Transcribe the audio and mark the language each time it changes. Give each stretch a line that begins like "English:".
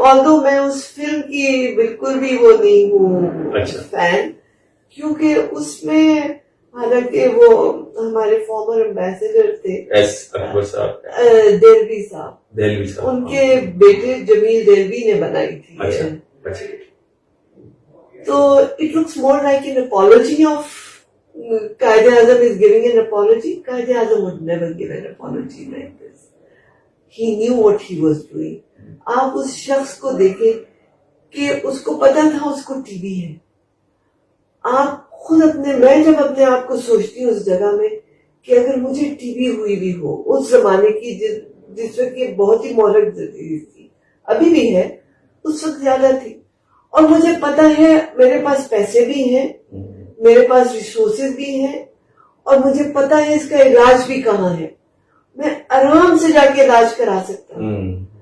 Urdu: آلدو میں اس فلم کی بالکل بھی وہ نہیں ہوں فین، کیونکہ اس میں حالانکہ وہ ہمارے فارمر ایمبیسڈر تھے ایس اکبر صاحب، دہلوی صاحب، ان کے بیٹے جمیل دہلوی نے بنائی تھی.
English: تو it looks more like an apology of Quaid Azam is giving an apology. Quaid Azam would never give an apology like this. He knew what he was doing.
Urdu: آپ اس شخص کو دیکھیں کہ اس کو پتا تھا اس کو ٹی بی ہے. آپ خود میں جب اپنے آپ کو سوچتی ہوں اس جگہ میں کہ اگر مجھے ٹی بی ہوئی بھی ہو اس زمانے کی جس وقت یہ بہت ہی مہلک تھی، ابھی بھی ہے، اس وقت زیادہ تھی، اور مجھے پتا ہے میرے پاس پیسے بھی ہیں، میرے پاس ریسورسز بھی ہیں، اور مجھے پتا ہے اس کا علاج بھی کہاں ہے، میں آرام سے جا کے علاج کرا سکتا ہوں.